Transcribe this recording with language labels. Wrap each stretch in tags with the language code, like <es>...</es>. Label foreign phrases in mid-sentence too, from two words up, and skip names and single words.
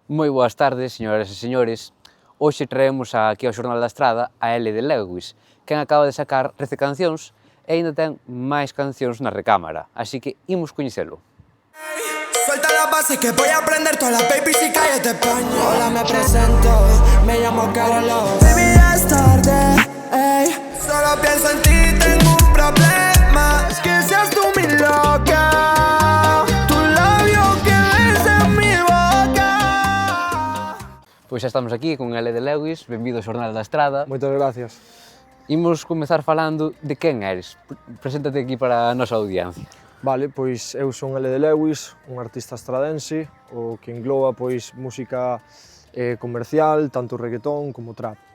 <gl>Moi boas tardes, señoras e señores. Hoxe traemos aquí ao Xornal da Estrada a L de Lewis, quen acaba de sacar 13 cancións e aínda ten máis cancións na recámara, así que imos coñecelo.</gl> <es>Suelta la base que voy a aprender todas las babies y calles de España. Hola, me presento, me llamo Carlos. Baby, ya es tarde, ey. Solo pienso en ti, tengo un problema. Es que seas tú mi loca. Tu labio que ves en mi boca.</es> <gl>Pois xa estamos aquí con L de Lewis, benvido ao Xornal da Estrada. Moitas gracias. Imos comezar falando de quen eres. Preséntate aquí para a nosa audiencia. Vale, pois eu son L de Lewis, un artista estradense, o que engloba pois música comercial, tanto reggaetón como trap.</gl>